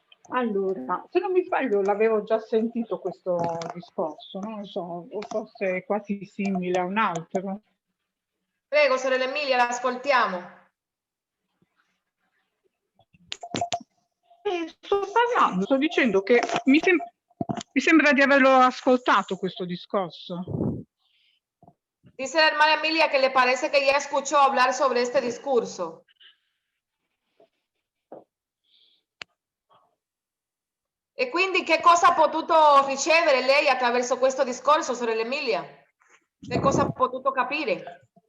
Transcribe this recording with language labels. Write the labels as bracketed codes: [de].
[it] Allora, se non mi sbaglio l'avevo già sentito questo discorso, non lo so, o forse è quasi simile a un altro. Prego, sorella Emilia, l'ascoltiamo. Sto parlando, sto dicendo che mi sembra di averlo ascoltato questo discorso. [es] Dice la hermana Emilia que le parece que ya escuchó hablar sobre este discurso. [it] E quindi che cosa ha potuto ricevere lei attraverso questo discorso, sorella Emilia? Che cosa ha potuto capire?